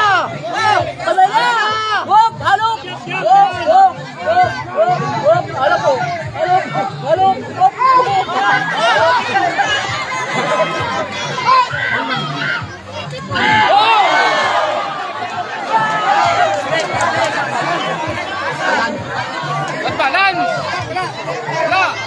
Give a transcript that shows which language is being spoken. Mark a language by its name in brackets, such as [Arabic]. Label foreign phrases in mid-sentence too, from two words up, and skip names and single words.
[Filipino] Palay na! Wop! Halok! Wop! Wop! Wop! Wop! Wop! Halok po! Halok! Halok! Wop! Balance! Wala!